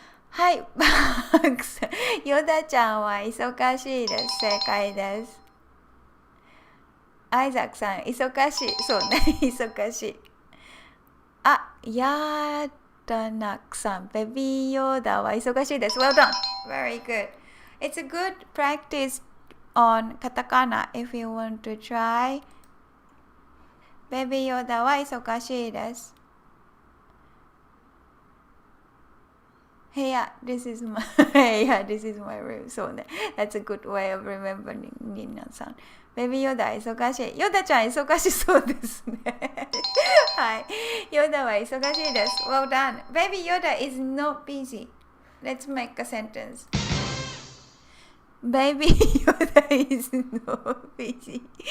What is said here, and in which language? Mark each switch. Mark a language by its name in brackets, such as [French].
[Japanese] はい、バックさん。ヨダちゃんは忙しいです。正解です。アイザックさん、忙しい。そうね、忙しい。ヤダナクさん、ベビーヨーダは忙しいです。 [English] Well done. Very good. It's a good practice on カタカナ if you want to try. [Japanese] ベビーヨーダは忙しいです。 [English] Hey, this is my this is my room. [Japanese] そうね。 [English] That's a good way of remembering ニンナさん。 [Japanese] ベビーヨダ忙しい。ヨダちゃん忙しそうですね。 [English] はい。 [Japanese] ヨダは忙しいです。 [English] Well done. Baby Yoda is not busy. Let's make a sentence. Baby Yoda is not busy.